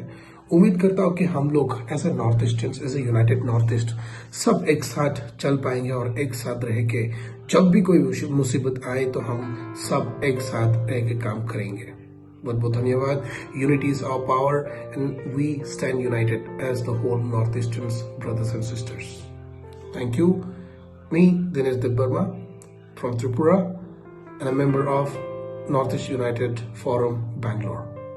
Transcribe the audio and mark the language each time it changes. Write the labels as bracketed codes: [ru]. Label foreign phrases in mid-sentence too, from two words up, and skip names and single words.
[hi] उम्मीद करता हूं कि हम लोग [en] as a North Easters, as a United North East, [hi] सब एक साथ चल पाएंगे और एक साथ रह के जब भी कोई मुसीबत आए तो हम सब एक साथ रह के काम करेंगे। बहुत बहुत धन्यवाद। [en] Unity is our power and we stand united as the whole North Easters brothers and sisters. Thank you. Me दिनेश देबबर्मा from त्रिपुरा and a member of North East United Forum, Bangalore.